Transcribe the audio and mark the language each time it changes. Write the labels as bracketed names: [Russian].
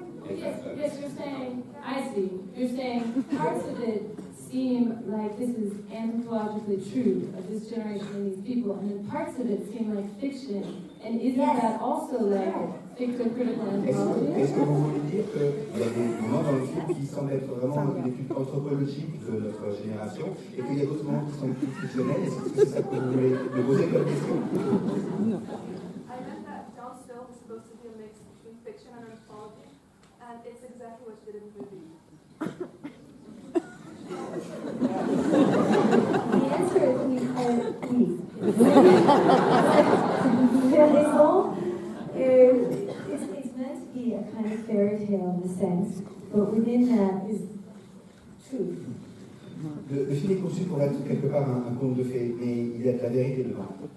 [English] Yes, you're saying, I see, you're saying parts of it seem like this is anthropologically true of this generation and these people, and then parts of it seem like fiction, and isn't that also like critical anthropology? [French] Est-ce que vous voulez dire qu'il y a des moments dans le film qui semblent être vraiment une étude anthropologique de notre génération, et qu'il y a d'autres moments qui sont plus fictionnels? Est-ce que c'est ça que vous voulez me poser comme question? [English] I meant that John's film is supposed to be a mix between fiction and anthropology, and it's exactly what you did in the movie. The answer is oui. It's meant to be a kind of fairy tale in a sense, but within that is truth. [French] Le film est conçu pour être quelque part un conte de fées, mais il y a de la vérité dedans.